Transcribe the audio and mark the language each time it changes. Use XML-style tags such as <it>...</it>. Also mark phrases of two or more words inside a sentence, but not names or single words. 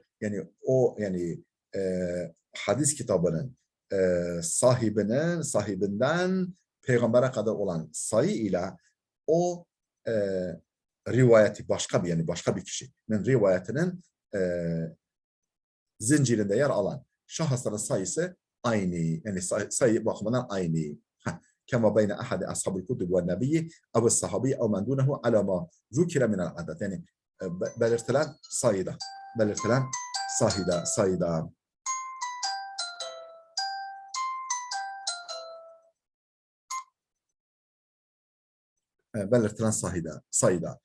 <tr>Yani o yani hadis kitabının sahibinden peygambere kadar olan sayı ile o e, rivayeti başka bir kişinin rivayetinin e, zincirinde yer alan şahısların sayısı aynı. Yani sayı bakımından aynı.</tr> <ar>كما بين أحد أصحاب الكتب والنبي أو صحابي أو من دونه على ما ذكر من العدد.</ar> <tr>Yani belirtilen sayıda. Belirtilen sayıda. belirtilen sayıda.</tr>